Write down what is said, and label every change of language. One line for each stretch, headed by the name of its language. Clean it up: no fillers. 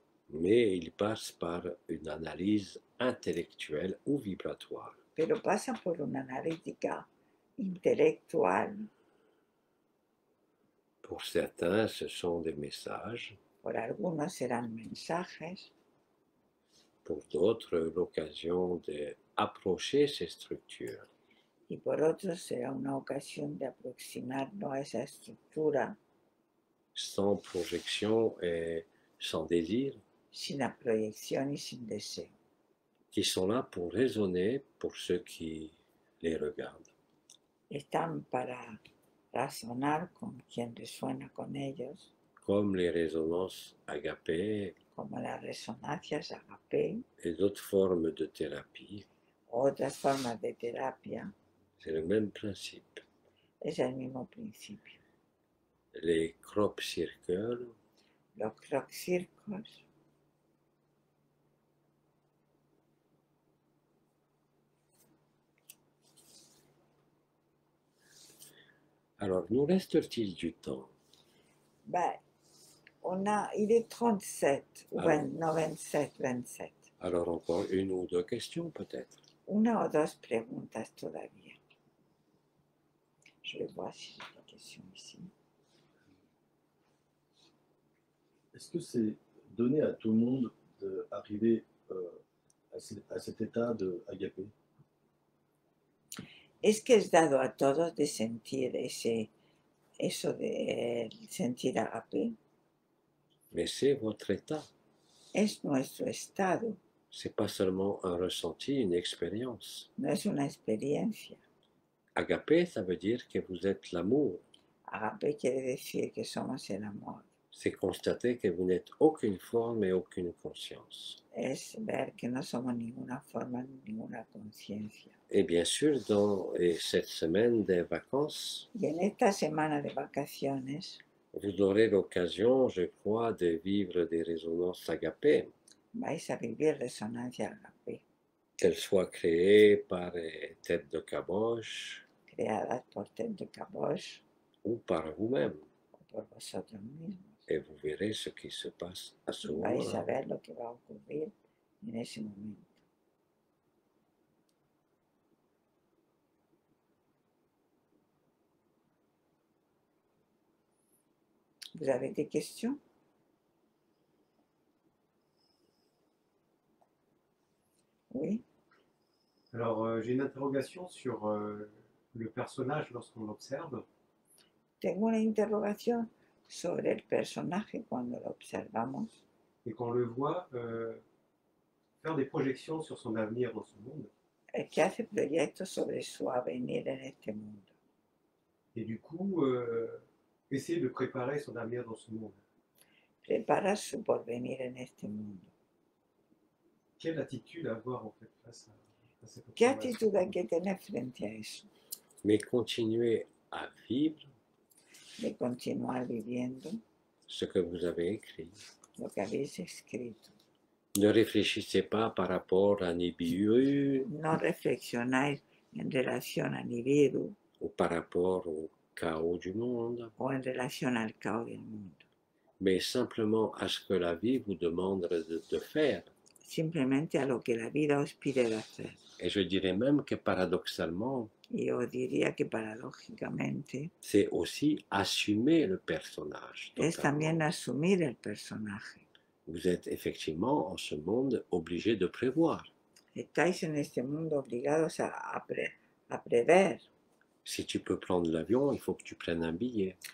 French: mais ils passent par une analyse intellectuelle ou vibratoire.
Spanish: pero pasan por una analítica intelectual.
French: Pour certains, ce sont des messages,
Spanish: Por algunos serán mensajes,
French: pour d'autres, l'occasion d'approcher ces structures
Spanish: y por otros será una ocasión de aproximarnos a esa estructura
French: sans projection et sans désir,
Spanish: sin la proyección y sin deseo.
French: qui sont là pour raisonner pour ceux qui les regardent.
Spanish: Están para razonar con quien resuena con ellos,
French: Comme les résonances agapées
Spanish: como las resonancias agape
French: et d'autres formes de thérapie,
Spanish: o otras formas de terapia.
French: c'est le même principe.
Spanish: Es el mismo principio.
French: Les crop circles,
Spanish: Los croc-circos
French: alors nous reste-t-il du temps? ben, il est 37, ou Ah.
Spanish: 20, no, 27, 27.
French: Alors encore une ou deux questions peut-être.
Spanish: Una o dos preguntas todavía.
French: Je vais voir si j'ai des questions ici. Est-ce que c'est donné à tout le monde d'arriver à cet état de agapé?
Spanish: Es que es dado a todos de sentir eso de sentir agape.
French: Mais c'est votre état.
Spanish: Es nuestro estado,
French: C'est pas seulement un ressenti, une expérience.
Spanish: no es una experiencia.
French: Agapé, ça veut dire que vous êtes l'amour.
Spanish: Agape quiere decir que somos el amor.
French: C'est constater que vous n'êtes aucune forme et aucune conscience.
Spanish: Es ver que no somos ninguna forma, ninguna conciencia.
French: Et bien sûr, dans cette semaine des vacances,
Spanish: Y en esta semana de vacaciones
French: vous aurez l'occasion, je crois, de vivre des résonances agapées,
Spanish: vais a vivir resonancia agape,
French: qu'elles soient créées par Tête de Caboche
Spanish: creadas por Ted de Caboche
French: ou par vous-même.
Spanish: o por vosotros mismos.
French: Et vous verrez ce qui se passe à ce
Spanish: Vais a
French: moment-là.
Spanish: ver lo que va a ocurrir en ese momento.
French: Vous avez des questions? Oui. Alors, j'ai une interrogation sur le personnage lorsqu'on l'observe.
Spanish: Tengo una interrogación sobre el personaje cuando lo observamos
French: Et qu'on le voit faire des projections sur son avenir dans ce monde.
Spanish: que hace proyectos sobre su avenir en este mundo.
French: Et du coup, essayer de préparer son avenir dans ce monde.
Spanish: Prepara su porvenir en este mundo.
French: Quelle attitude avoir en fait face à... cette
Spanish: ¿Qué
French: observation?
Spanish: actitud hay que tener frente a eso?
French: Mais continuez à vivre
Spanish: De continuar viviendo
French: ce que vous avez écrit.
Spanish: lo que habéis escrito.
French: Ne réfléchissez pas par rapport à Nibiru
Spanish: No reflexionáis en relación a Nibiru
French: ou par rapport au chaos du monde,
Spanish: o en relación al caos del mundo.
French: mais simplement à ce que la vie vous demande de faire.
Spanish: Simplemente a lo que la vida os pide de hacer.
French: Et je dirais même que paradoxalement,
Spanish: Y os diría que paradójicamente
French: c'est aussi assumer le personnage.
Spanish: es también
French: totalement.
Spanish: asumir el personaje.
French: Vous êtes effectivement en ce monde obligé de prévoir.
Spanish: Estáis en este mundo obligados a prever.
French: Si tu peux prendre l'avion, il faut que tu prennes un billet.